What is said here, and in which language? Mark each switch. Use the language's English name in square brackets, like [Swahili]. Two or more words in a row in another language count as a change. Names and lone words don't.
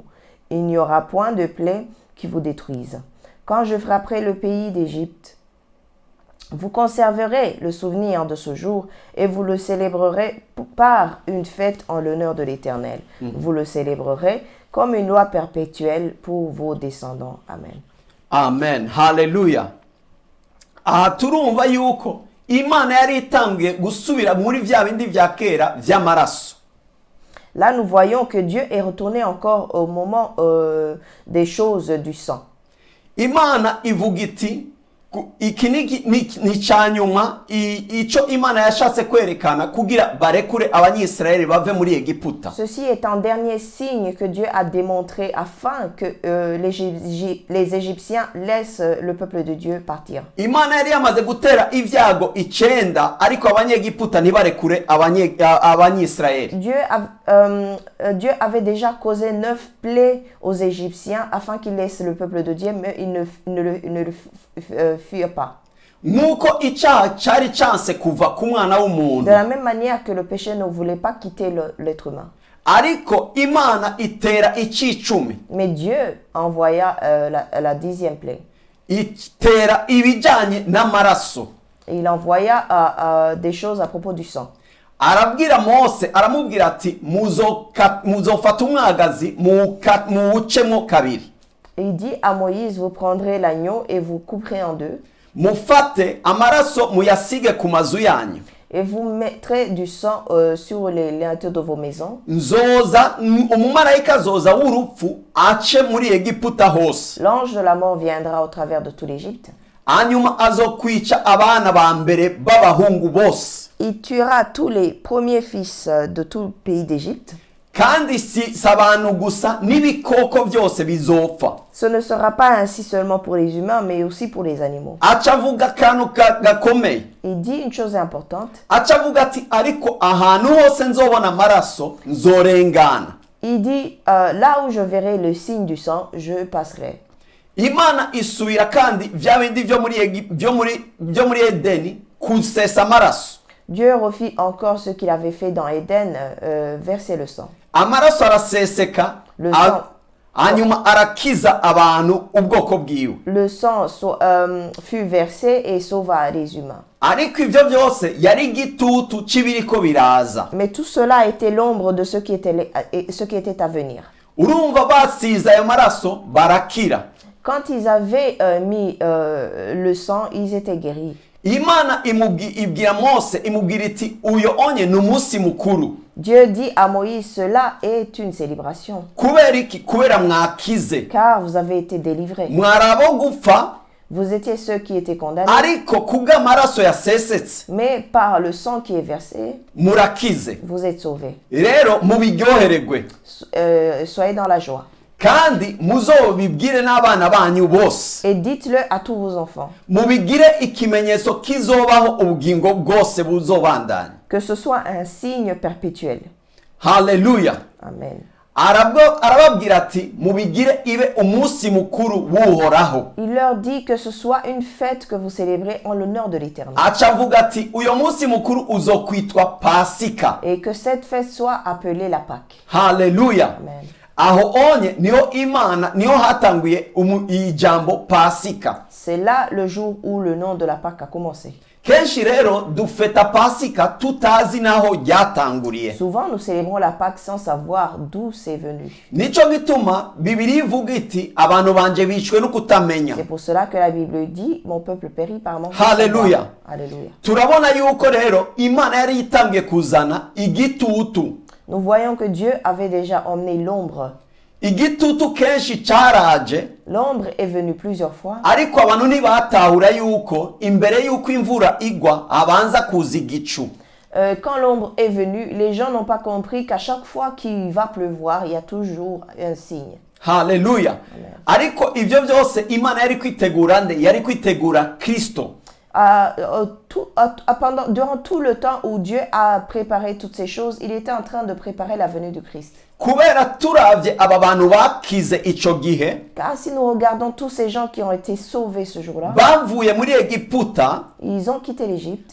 [French] Il n'y aura point de plaie qui vous détruise. Quand je frapperai le pays d'Égypte, vous conserverez le souvenir de ce jour et vous le célébrerez par une fête en l'honneur de l'Éternel. Vous le célébrerez comme une loi perpétuelle pour vos descendants. Amen. Amen. Haleluya. [Rundi] Aha turumva yuko Imana yari itangiye gusubira muri vya bindi vya kera vy'amaraso. [French] Là, nous voyons que Dieu est retourné encore au moment des choses du sang. [Rundi] Imana ivuga iti iki ni cyanyuma ico Imana yashatse kwerekana kugira barekure abanyisraeli bave muri Egiputa. [French] Ceci est un dernier signe que Dieu a démontré afin que les Égyptiens laissent le peuple de Dieu partir. [Rundi] Imana yari yamaze gutera ivyago 9 ariko abanyegiputa ntibarekure abanyisraeli. [French] Dieu avait déjà causé 9 plaies aux Égyptiens afin qu'ils laissent le peuple de Dieu, mais ils ne le fuirent pas. [Rundi] Nuko icyaha cyari cyanse kuva ku mwana w'umuntu. [French] De la même manière que le péché ne voulait pas quitter l'être humain. [Rundi] Ariko Imana itera icicumi. [French] Mais Dieu envoya la 10e plaie. [Rundi] Itera ibijanye n'amaraso. [French] Il envoya des choses à propos du sang. [Rundi] Arabwira Mose, aramubwira ati muzofata umwagazi muwucemo kabiri. [French] Il dit à Moïse, vous prendrez l'agneau et vous couperez en deux. [Rundi] Mufate amaraso muyasige ku mazu yanyu. [French] Et vous mettrez du sang sur les lintels de vos maisons. [Rundi] Umumarayika azoza w'urupfu ace muri Egiputa hose. [French] L'ange de la mort viendra au travers de tout l'Égypte. [Rundi] Hanyuma azokwica abana ba mbere b'abahungu bose. [French] Il tuera tous les premiers fils de tout le pays d'Égypte. [Rundi] Kandi si abantu gusa n'ibikoko byose bizopfa. [French] Ce ne sera pas ainsi seulement pour les humains, mais aussi pour les animaux. [Rundi] Acavuga akantu gakomeye. [French] Il dit une chose importante. [Rundi] Acavuga ati ariko ahantu hose nzobona amaraso nzorengana. [French] Il dit là où je verrai le signe du sang, je passerai. [Rundi] Imana isubira kandi vya bindi byo muri Edeni kusesa amaraso. [French] Dieu refit encore ce qu'il avait fait dans Éden, verser le sang. [Rundi] Amaraso araseseka. [French] Le sang. [Rundi] Hanyuma arakiza abantu ubwoko bwiwe. [French] Le sang fut versé et sauva les humains. [Rundi] Ariko ivyo byose yari igitutu c'ibiriko biraza. [French] Mais tout cela était l'ombre de ce qui était à venir. [Rundi] Urumva basiza ayo maraso barakira. [French] Quand ils avaient mis le sang, ils étaient guéris. [Rundi] Imana ibwira Mose imubwira iti uyo onye n'umunsi mukuru. [French] Dieu dit à Moïse, cela est une célébration. [Rundi] Kubera mwakize. [French] Car vous avez été délivrés. [Rundi] Mwarabo gupfa. [French] Vous étiez ceux qui étaient condamnés. [Rundi] Ariko kubw'amaraso yasesetse. [French] Mais par le sang qui est versé, [Rundi] murakize. [French] Vous êtes sauvés. [Rundi] Rero mubiryohererwe. [French] Soyez dans la joie. [Rundi] Kandi muzobibwire n'abana banyu bose. [French] Et dites-le à tous vos enfants. [Rundi] Mubigire ikimenyetso kizobaho ubugingo bwose buzobandanya. [French] Que ce soit un signe perpétuel. Hallelujah. Amen. [Rundi] Arababwira ati mubigire ibe umunsi mukuru w'uhoraho. [French] Il leur dit que ce soit une fête que vous célébrez en l'honneur de l'Éternel. [Rundi] Acavuga ati uyo munsi mukuru uzokwitwa Pasika. [French] Et que cette fête soit appelée la Pâque. Hallelujah. Amen. [Rundi] Aho onye niho Imana niho hatanguye ijambo Pasika. [French] C'est là le jour où le nom de la Pâque a commencé. [Rundi] Kenshi rero dufeta Pasika tutazi naho ryatanguriye. [French] Souvent nous célébrons la Pâque sans savoir d'où c'est venu. [Rundi] Nico gituma Bibiliya ivuga iti abantu banje bicwe no kutamenya. [French] C'est pour cela que la Bible dit mon peuple périt par manque de Hallelujah. savoir. Alléluia. [Rundi] Turabona yuko rero Imana yari itangiye kuzana igitutu. [French] Nous voyons que Dieu avait déjà emmené l'ombre. [Rundi] Igitutu kenshi cyaraje. [French] L'ombre est venue plusieurs fois. [Rundi] Ariko abantu ntibatahura yuko imbere yuko imvura igwa abanza kuza igicu. [French] Quand l'ombre est venue, les gens n'ont pas compris qu'à chaque fois qu'il va pleuvoir, il y a toujours un signe. Hallelujah. Amen. [Rundi] Ariko ivyo byose Imana yari kwitegura nde? Yari kwitegura Kristo. [French] Durant tout le temps où Dieu a préparé toutes ces choses, il était en train de préparer la venue du Christ. [Rundi] kubera turavye aba bantu bakize ico gihe [French] Car si nous regardons tous ces gens qui ont été sauvés ce jour-là, [Rundi] bavuye muri Egiputa [French] ils ont quitté l'Égypte,